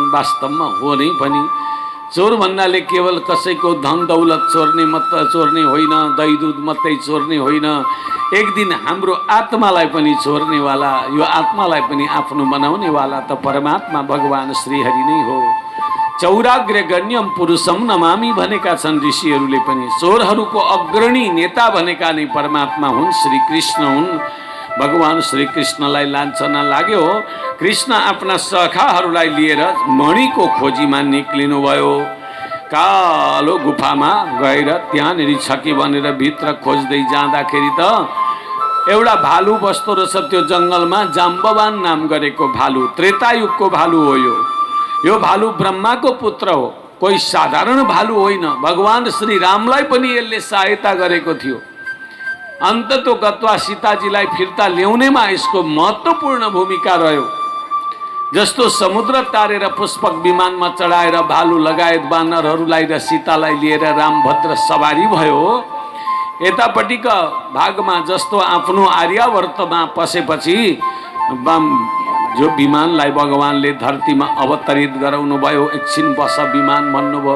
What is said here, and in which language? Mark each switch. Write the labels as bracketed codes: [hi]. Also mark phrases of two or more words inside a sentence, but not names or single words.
[ne] वास्तवमा हो नै पनि चोर भन्नाले केवल कसैको धन दौलत चोर्ने मात्र चोर्ने होइन, दही दुध मात्रै चोर्ने होइन, एक दिन हाम्रो आत्मालाई पनि चोर्नेवाला, यो आत्मालाई पनि आफ्नो बनाउनेवाला त परमात्मा भगवान श्रीहरि नै हो। [sa] चौराग्र गण्यम पुरुषम नमामि [ne] भनेका छन् ऋषिहरूले पनि। चोरहरूको अग्रणी नेता भनेका नै परमात्मा हुन्, श्री कृष्ण हुन्। भगवान श्री कृष्णलाई लान्छना लाग्यो। कृष्ण आफ्ना सखाहरूलाई लिएर मणिको खोजीमा निक्लिनुभयो। कालो गुफामा गएर त्यहाँनिर छ कि भनेर भित्र खोज्दै जाँदाखेरि त एउटा भालु बस्दो रहेछ त्यो जङ्गलमा। जाम्बवान नाम गरेको भालु, त्रेतायुगको भालु हो यो भालु ब्रह्माको पुत्र हो, कोही साधारण भालु होइन। भगवान श्री रामलाई पनि यसले सहायता गरेको थियो। [sa] अन्ततो गत्वा [ne] सीताजीलाई फिर्ता ल्याउनेमा यसको महत्त्वपूर्ण भूमिका रह्यो। जस्तो समुद्र तारेर पुष्पक विमानमा चढाएर भालु लगायत बानरहरूलाई र सीतालाई लिएर रामभद्र सवारी भयो, यतापट्टिका भागमा जस्तो आफ्नो आर्यावर्तमा पसेपछि जो विमानलाई भगवानले धरतीमा अवतरित गराउनु भयो, एकछिन बस विमान भन्नुभयो।